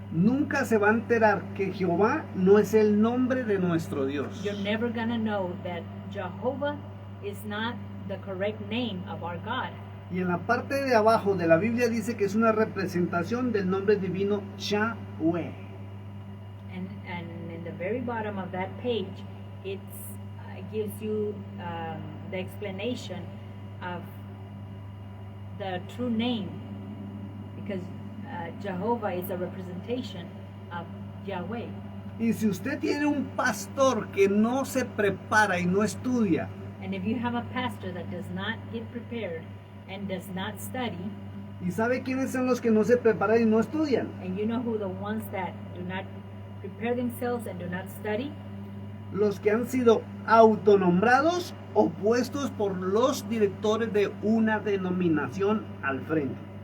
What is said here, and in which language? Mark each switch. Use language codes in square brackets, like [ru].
[es] nunca se va a enterar que Jehová no es el nombre de nuestro Dios. [en] you're never gonna know that Jehovah is not the correct name of our God. [es] Y en la parte de abajo de la Biblia dice que es una representación del nombre divino Yahweh. [en] And in the very bottom of that page, it gives you the explanation of the true name, because Jehovah is a representation of Yahweh. [es] Y si usted tiene un pastor que no se prepara y no estudia, [en] And if you have a pastor that does not get prepared and does not study, [es] ¿y sabe quiénes son los que no se preparan y no estudian? [en] and you know who the ones that do not prepare themselves and do not study, [es] los que han sido autonombrados o puestos por los directores de una denominación al frente.